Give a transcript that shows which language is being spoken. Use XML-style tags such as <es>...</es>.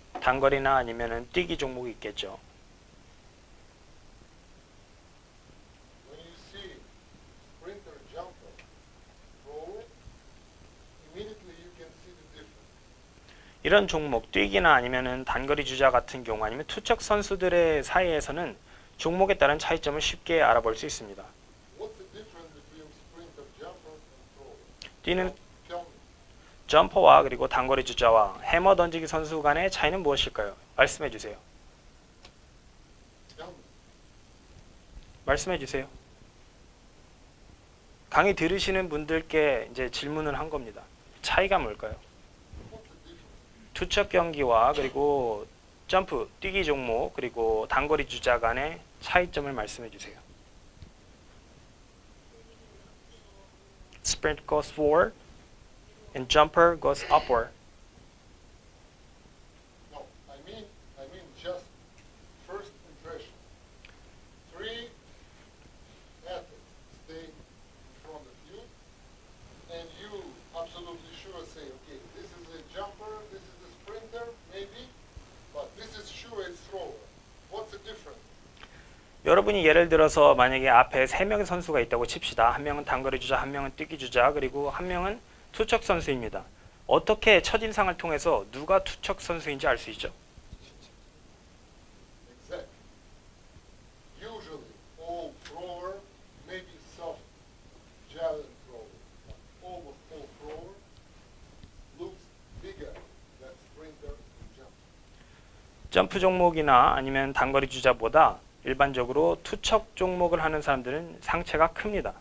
<ko>단거리나 아니면은 뛰기 종목이 있겠죠.</ko> <en>When you see sprinter, jumper, thrower, immediately you can see the difference.</en> <ko>이런 종목, 뛰기나 아니면은 단거리 주자 같은 경우 아니면 투척 선수들의 사이에서는 종목에 따른 차이점을 쉽게 알아볼 수 있습니다.</ko> <en>What's the difference between sprinter, jumper, and thrower?</en> <ko>뛰는</ko> <en>Tell me.</en> <ko>점퍼와 그리고 단거리 주자와 해머 던지기 선수 간의 차이는 무엇일까요? 말씀해 주세요.</ko> <en>Tell me.</en> <ko>말씀해 주세요. 강의 들으시는 분들께 이제 질문을 한 겁니다. 차이가 뭘까요?</ko> <en>What's the difference?</en> <ko>투척 경기와 그리고 점프, 뛰기 종목, 그리고 단거리 주자 간의 차이점을 말씀해 주세요.</ko> <en>Sprint goes forward and jumper goes upward. No, I mean just first impression. Three athletes stay in front of you, and you absolutely sure say, okay, this is a jumper, this is a sprinter, maybe, but this is sure a thrower. What's the difference?</en> <ko>여러분이 예를 들어서 만약에 앞에 3명의 선수가 있다고 칩시다. 한 명은 단거리 주자, 한 명은 뛰기 주자, 그리고 한 명은 투척 선수입니다. 어떻게 첫인상을 통해서 누가 투척 선수인지 알 수 있죠?</ko> <en>Exactly. Usually, all thrower, maybe soft javelin thrower, but almost all thrower looks bigger than sprinter and jumper.</en> <ko>점프 종목이나 아니면 단거리 주자보다 일반적으로 투척 종목을 하는 사람들은 상체가 큽니다.</ko>